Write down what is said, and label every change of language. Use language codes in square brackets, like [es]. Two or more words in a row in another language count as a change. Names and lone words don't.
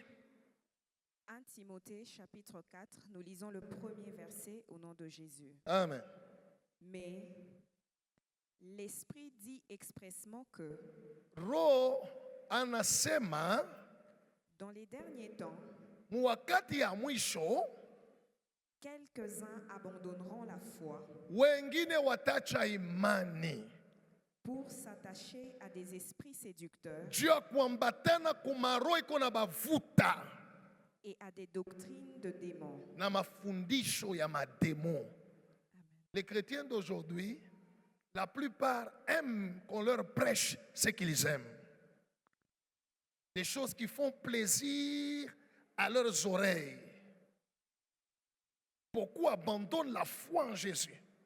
[fr] 1 Timothée chapitre 4, nous lisons le premier verset au nom de Jésus. Amen. Mais l'Esprit dit expressement que [sw] Roho anasema [fr] dans les derniers temps, [sw] wakati ya mwisho [fr] quelques-uns abandonneront la foi [sw] wengine watacha imani [fr] pour s'attacher à des esprits séducteurs [sw] juu ya kuambatana kumaro iko na bavuta [fr] et à des doctrines de démons. [sw] na mafundisho ya mademo. [fr] Les chrétiens d'aujourd'hui, la plupart aiment qu'on leur prêche ce qu'ils aiment. Des choses qui font plaisir à leurs oreilles. Beaucoup abandonnent la foi en Jésus.